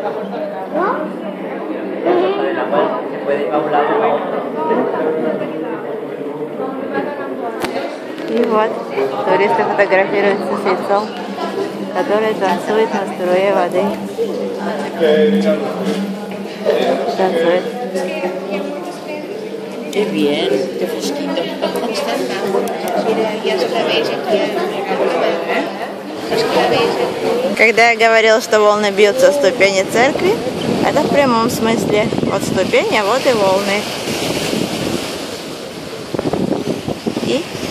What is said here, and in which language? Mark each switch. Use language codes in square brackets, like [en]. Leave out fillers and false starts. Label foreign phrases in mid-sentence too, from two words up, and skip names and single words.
[ru] И вот туристы фотографируются с яйцом, которое tanцует на струе воды. Танцует. [es] Qué bien, qué fresquito. [ru] Когда я говорил, что волны бьются о ступени церкви, это в прямом смысле. Вот ступени, а вот и волны. И...